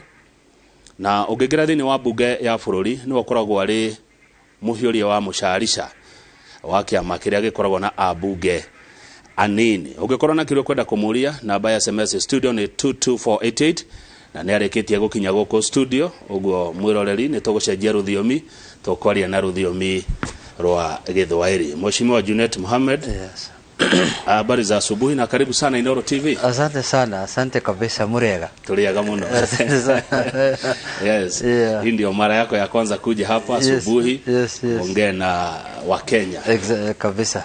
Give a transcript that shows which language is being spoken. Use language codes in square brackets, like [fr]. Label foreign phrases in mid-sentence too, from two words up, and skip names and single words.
[ki] Na ugigira thiini wa bunge ya bururi ni ukoragwo ari muhiuria wa mucarisha wa kiama kiria gikoragwo na abunge anini. Ugikorwo na kirio kwenda kumuria namba ya SMS studio ni 22488 na ni areketie gukinya goko studio uguo mwiroreri ni tugucenjia ruthiomi tukwaria na ruthiomi rwa Githwairi. [sw] Mheshimiwa Junet Mohammed. [en] Yes. [sw] Habari za asubuhi na karibu sana Inoro TV. Asante sana, asante kabisa Murega. [ki] Tuliaga muno. [en] Yes. Yeah. [sw] Hii ndio mara yako ya kwanza kuja hapa asubuhi. [en] Yes. [sw] Ongea na Wakenya. Kabisa.